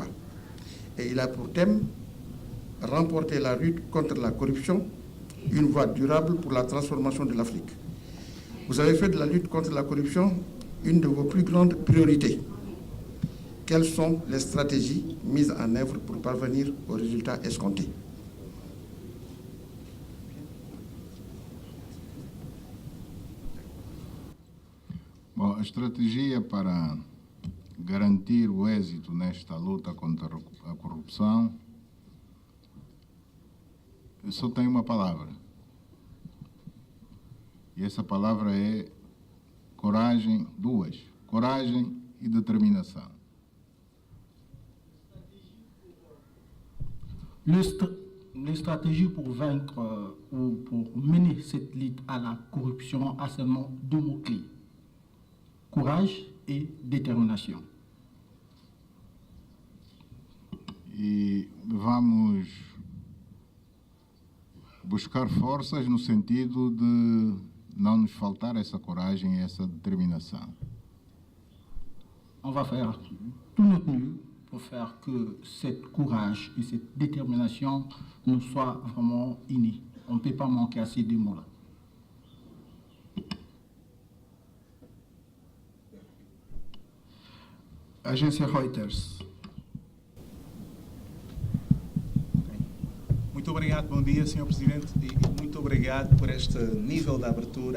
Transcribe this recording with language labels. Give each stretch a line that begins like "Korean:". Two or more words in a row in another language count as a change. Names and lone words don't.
French: Et il a pour thème remporter la lutte contre la corruption, une voie durable pour la transformation de l'Afrique. Vous avez fait de la lutte contre la corruption une de vos plus grandes priorités. Quelles sont les stratégies mises en œuvre pour parvenir aux résultats escomptés?
Portuguese: Bom, a estratégia para garantir o êxito nesta luta contra a corrupção, eu só tenho uma palavra. E essa palavra é coragem, coragem e determinação.
French: Les stratégies pour vaincre ou pour mener cette lutte à la corruption a seulement deux mots-clés. Courage et détermination.
Portuguese: E vamos buscar forças no sentido de não nos faltar essa coragem e essa determinação.
French: On va faire tout notre mieux pour faire que cette courage et cette détermination nous soient vraiment innés. On ne peut pas manquer à ces deux mots-là.
Portuguese: Agência Reuters. Muito obrigado, bom dia, Sr. Presidente, e muito obrigado por este nível de abertura.